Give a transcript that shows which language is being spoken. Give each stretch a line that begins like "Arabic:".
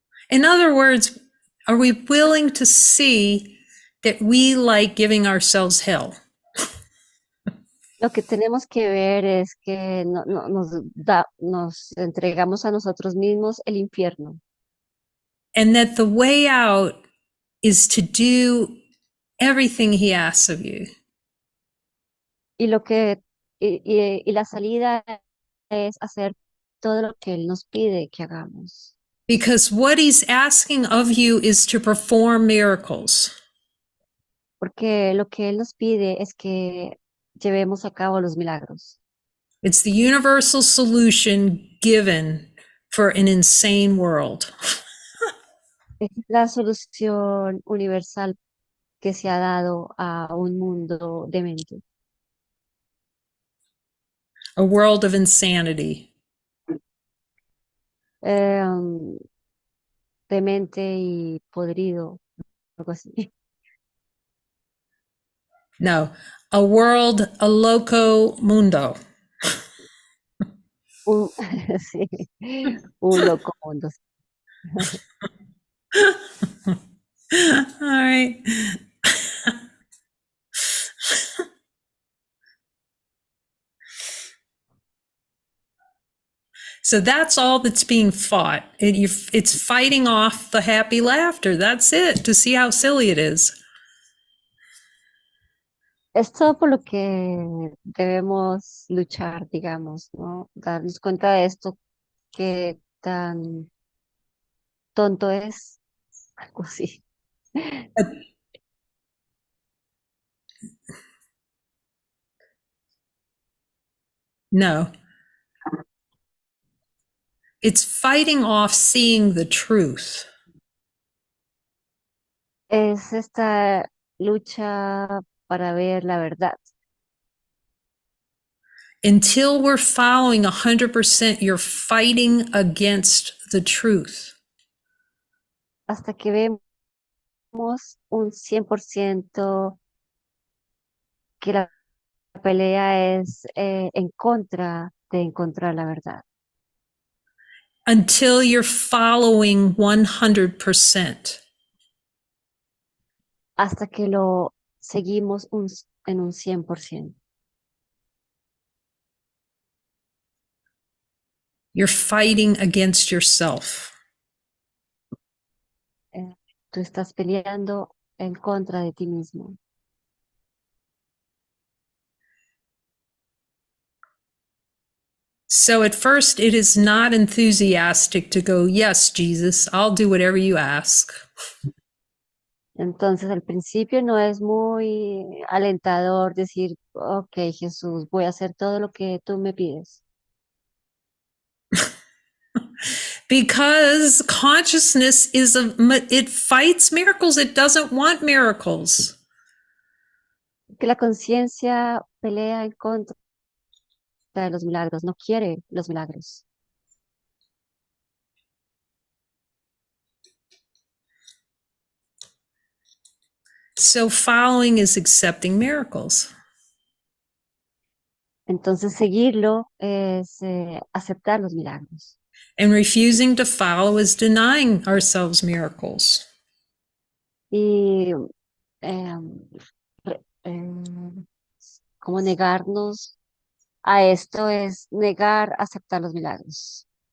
English: In other words, are we willing to see that we like giving ourselves hell?
Spanish: Lo que tenemos que ver es que nos entregamos a nosotros mismos el infierno
English: And that the way out is to do everything he asks of you.
Spanish: y lo que y la salida es hacer todo lo que él nos pide que hagamos,
English: Because what he's asking of you is to perform miracles.
Spanish: porque lo que él nos pide es que llevemos a cabo los milagros.
English: It's the universal solution given for an insane world.
Spanish: Es la solución universal que se ha dado a un mundo demente,
English: A world of insanity.
Spanish: um, demente y podrido, algo así.
English: No, a world, a
Spanish: loco mundo. Un, sí, un loco mundo.
English: All right. So that's all that's being fought. It's fighting off the happy laughter. That's it, to see how silly it is.
Spanish: Es todo por lo que debemos luchar, digamos, ¿no? Darnos cuenta de esto, que tan tonto es, algo así. No.
English: It's fighting off seeing the truth.
Spanish: Es esta lucha para ver la verdad.
English: Until we're following 100%, you're fighting against the truth.
Spanish: Hasta que vemos un 100% que la pelea es en contra de encontrar la verdad.
English: Until you're following 100%.
Spanish: Hasta que lo seguimos en un 100%.
English: You're fighting against yourself.
Spanish: Tú estás peleando en contra de ti mismo.
English: So at first, it is not enthusiastic to go, yes, Jesus, I'll do whatever you ask.
Spanish: Entonces, al principio no es muy alentador decir, ok, Jesús, voy a hacer todo lo que tú me pides.
English: Because consciousness it fights miracles. It doesn't want miracles.
Spanish: Que la conciencia pelea en contra de los milagros, no quiere los milagros.
English: So following is accepting miracles.
Spanish: Entonces, seguirlo es aceptar los milagros.
English: And refusing to follow is denying ourselves miracles.
Spanish: Y re- em, como negarnos a esto es negar aceptar los milagros.